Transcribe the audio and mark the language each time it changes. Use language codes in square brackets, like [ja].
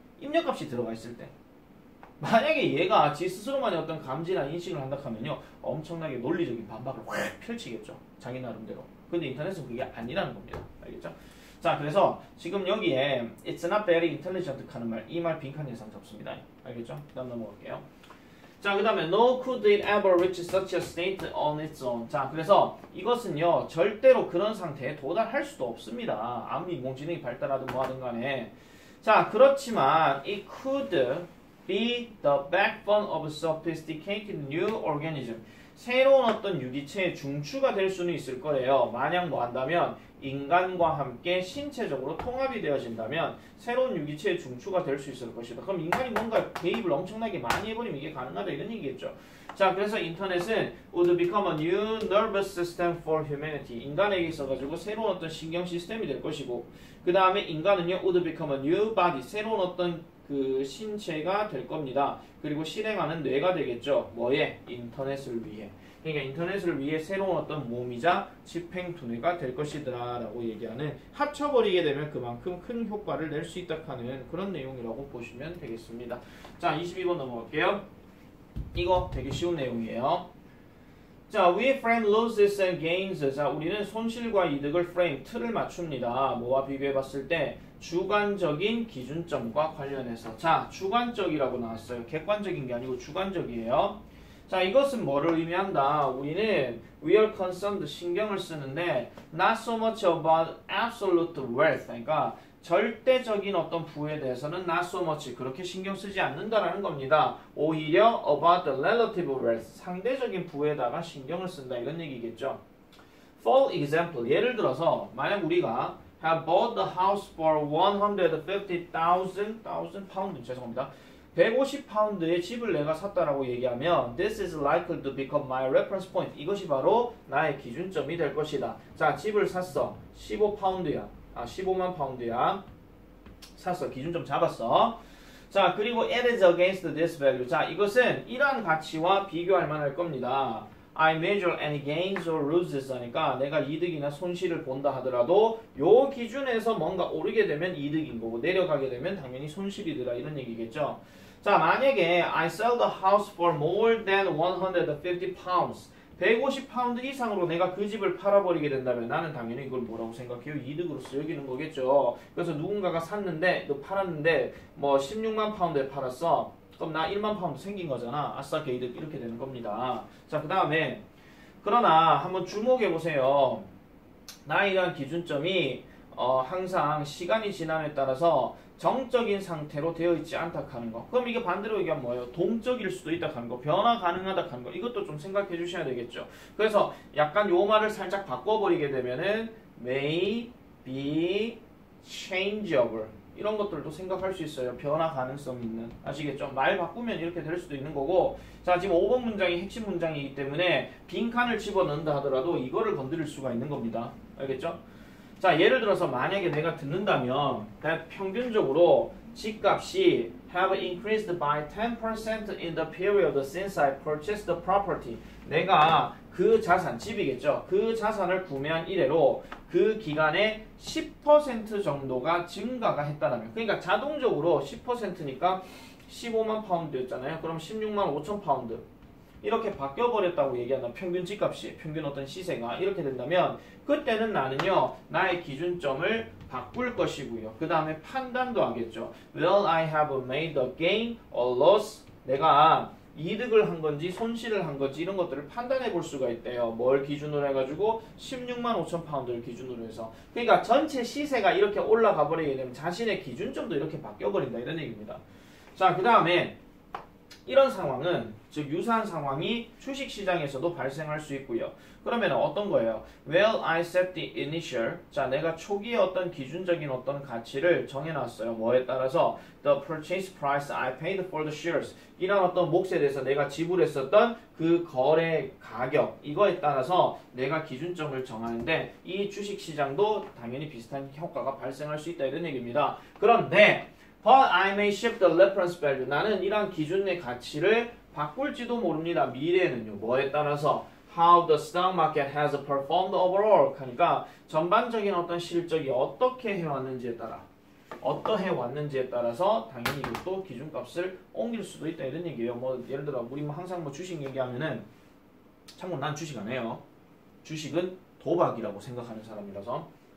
[ko] 입력값이 들어가 있을 때. 만약에 얘가 지 스스로만의 어떤 감지나 인식을 한다 하면요 엄청나게 논리적인 반박을 확 펼치겠죠. 자기 나름대로. 근데 인터넷은 그게 아니라는 겁니다. 알겠죠? 자, 그래서 지금 여기에 [en] It's not very intelligent [ko] 하는 말, 이 말 빈칸 예상 잡습니다. 알겠죠? 그 다음 넘어갈게요. 자, 그 다음에 [en] no could it ever reach such a state on its own. [ko] 자, 그래서 이것은요 절대로 그런 상태에 도달할 수도 없습니다. 아무리 인공지능이 발달하든 뭐하든 간에. 자, 그렇지만 [en] it could be the backbone of a sophisticated new organism. [ko] 새로운 어떤 유기체의 중추가 될 수는 있을 거예요. 만약 뭐 한다면 인간과 함께 신체적으로 통합이 되어진다면 새로운 유기체의 중추가 될 수 있을 것이다. 그럼 인간이 뭔가 개입을 엄청나게 많이 해버리면 이게 가능하다 이런 얘기겠죠. 자, 그래서 인터넷은 [en] would become a new nervous system for humanity. [ko] 인간에게 있어가지고 새로운 어떤 신경 시스템이 될 것이고, 그 다음에 인간은요 [en] would become a new body. [ko] 새로운 어떤 그 신체가 될 겁니다. 그리고 실행하는 뇌가 되겠죠. 뭐에? 인터넷을 위해. 그러니까 인터넷을 위해 새로운 어떤 몸이자 집행두뇌가 될 것이다 라고 얘기하는, 합쳐버리게 되면 그만큼 큰 효과를 낼 수 있다 하는 그런 내용이라고 보시면 되겠습니다. 자, 22번 넘어갈게요. 이거 되게 쉬운 내용이에요. [en] 자, we frame losses and gains. [ko] 자, 우리는 손실과 이득을 frame, 틀을 맞춥니다. 뭐와 비교해 봤을 때 주관적인 기준점과 관련해서. 자, 주관적이라고 나왔어요. 객관적인 게 아니고 주관적이에요. 자, 이것은 뭐를 의미한다? 우리는 [en] we are concerned, [ko] 신경을 쓰는데 [en] not so much about absolute wealth. [ko] 그러니까 절대적인 어떤 부에 대해서는 [en] not so much, [ko] 그렇게 신경 쓰지 않는다라는 겁니다. 오히려 [en] about the relative wealth, [ko] 상대적인 부에다가 신경을 쓴다 이런 얘기겠죠. [en] For example, [ko] 예를 들어서 만약 우리가 [en] have bought the house for 150,000 pound, [ko] 죄송합니다. 150파운드의 집을 내가 샀다라고 얘기하면 [en] this is likely to become my reference point. [ko] 이것이 바로 나의 기준점이 될 것이다. 자, 집을 샀어. 15파운드야. 15만 파운드야. 샀어. 기준점 잡았어. 자, 그리고 [en] it is against this value. [ko] 자, 이것은 이러한 가치와 비교할 만할 겁니다. [en] I measure any gains or losses [ko] 하니까 내가 이득이나 손실을 본다 하더라도 요 기준에서 뭔가 오르게 되면 이득인 거고 내려가게 되면 당연히 손실이더라 이런 얘기겠죠. 자, 만약에 [en] I sell the house for more than 150 pounds. [ko] 150파운드 이상으로 내가 그 집을 팔아버리게 된다면 나는 당연히 이걸 뭐라고 생각해요? 이득으로서 여기는 거겠죠. 그래서 누군가가 샀는데, 너 팔았는데 뭐 16만 파운드에 팔았어. 그럼 나 1만 파운드 생긴 거잖아. 아싸 개이득 이렇게 되는 겁니다. 자, 그 다음에 그러나 한번 주목해 보세요. 나에 대한 기준점이 항상 시간이 지남에 따라서 정적인 상태로 되어 있지 않다 하는 거. 그럼 이게 반대로 얘기하면 뭐예요? 동적일 수도 있다 하는 거. 변화 가능하다 하는 거. 이것도 좀 생각해 주셔야 되겠죠. 그래서 약간 요 말을 살짝 바꿔버리게 되면은 [en] may be changeable. [ko] 이런 것들도 생각할 수 있어요. 변화 가능성 있는. 아시겠죠? 말 바꾸면 이렇게 될 수도 있는 거고. 자, 지금 5번 문장이 핵심 문장이기 때문에 빈칸을 집어넣는다 하더라도 이거를 건드릴 수가 있는 겁니다. 알겠죠? 자, 예를 들어서 만약에 내가 듣는다면 평균적으로 집값이 [en] have increased by 10% in the period since I purchased the property. [ko] 내가 그 자산, 집이겠죠. 그 자산을 구매한 이래로 그 기간에 10% 정도가 증가가 했다라면, 그러니까 자동적으로 10%니까 15만 파운드였잖아요. 그럼 16만 5천 파운드 이렇게 바뀌어버렸다고 얘기한다. 평균 집값이, 평균 어떤 시세가 이렇게 된다면 그때는 나는요 나의 기준점을 바꿀 것이고요. 그 다음에 판단도 하겠죠. [en] Will I have made a gain or loss? [ko] 내가 이득을 한 건지 손실을 한 건지 이런 것들을 판단해 볼 수가 있대요. 뭘 기준으로 해가지고 16만 5천 파운드를 기준으로 해서. 그러니까 전체 시세가 이렇게 올라가 버리게 되면 자신의 기준점도 이렇게 바뀌어 버린다 이런 얘기입니다. 자, 그 다음에 이런 상황은, 즉 유사한 상황이 주식시장에서도 발생할 수 있고요. 그러면 어떤 거예요? [en] Well, I set the initial. [ko] 자, 내가 초기에 어떤 기준적인 어떤 가치를 정해놨어요. 뭐에 따라서 [en] the purchase price I paid for the shares. [ko] 이런 어떤 몫에 대해서 내가 지불했었던 그 거래 가격, 이거에 따라서 내가 기준점을 정하는데 이 주식시장도 당연히 비슷한 효과가 발생할 수 있다 이런 얘기입니다. 그런데 [en] But I may shift the reference value. [ko] 나는 이런 기준의 가치를 바꿀지도 모릅니다. 미래에는요. 뭐에 따라서? [en] How the stock market has performed overall. [ko] 하니까 전반적인 어떤 실적이 어떻게 해왔는지에 따라, 어떠해 왔는지에 따라서 당연히 이것도 기준값을 옮길 수도 있다 이런 얘기예요. 뭐 예를 들어 우리 항상 뭐 주식 얘기하면은, 참고로 난 주식 안 해요. 주식은 도박이라고 생각하는 사람이라서.